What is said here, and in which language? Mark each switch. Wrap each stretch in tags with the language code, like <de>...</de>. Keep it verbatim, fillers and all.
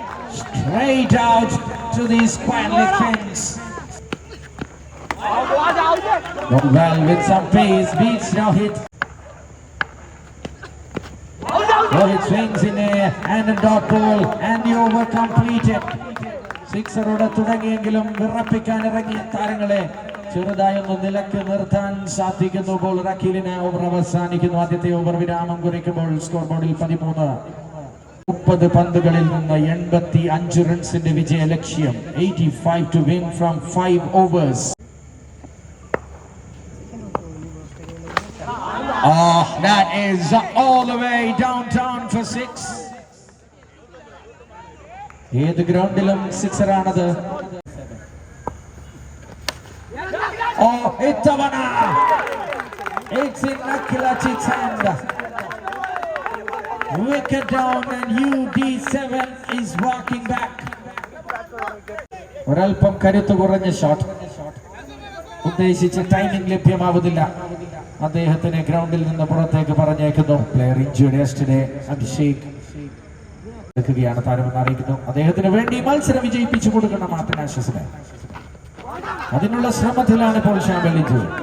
<en>Straight out to the square leg fence. Gone well with some pace, beats Rohit. Rohit swings in air and a dot ball and the over completed.</en> <ml>സിക്സറോടെ തുടങ്ങിയെങ്കിലും വിറപ്പിക്കാൻ ഇറങ്ങിയ താരങ്ങളെ ചെറുതായി ഒന്ന് നിലക്ക് നിർത്താൻ സാധിക്കുന്നു. ബോളർ അഖിലിന് ഓവർ അവസാനിക്കുന്നു. ആദ്യത്തെ ഓവർ വിരാമം കുറിക്കുമ്പോൾ സ്കോർ ബോർഡിൽ പതിമൂന്ന്. മുപ്പത് പന്തുകളിൽ നിന്ന് എൺപത്തി അഞ്ച് റൺസിന്റെ വിജയ ലക്ഷ്യം.</ml> <en>Eighty five to win from five overs. Oh, that is all the way downtown for six.</en> <ml>ഏത് ഗ്രൗണ്ടിലും സിക്സറാണത്.</ml> <en>ഓ</en> <ml>ഇത്തവണ</ml> <en>It's in Akhiljith's hand. Wicket down and U D seven is walking back.</en> <ml>ഒരൽപ്പം കരുത്ത് കുറഞ്ഞ ഷോട്ട്, ഉദ്ദേശിച്ച ടൈമിംഗ് ലഭ്യമാവുന്നില്ല. അദ്ദേഹത്തിനെ ഗ്രൗണ്ടിൽ നിന്ന് പുറത്തേക്ക് പറഞ്ഞേക്കുന്നു.</ml> <en>player injury yesterday</en> <ml>അഭിഷേക് എടുക്കുകയാണ് താരമെന്ന് അറിയിക്കുന്നു. അദ്ദേഹത്തിന് വേണ്ടി മത്സരം വിജയിപ്പിച്ചു കൊടുക്കണം ആത്മനാശ്വസിനെ. അതിനുള്ള ശ്രമത്തിലാണ് ഇപ്പോൾ ഷാമിൽ ഇഞ്ചു.</ml>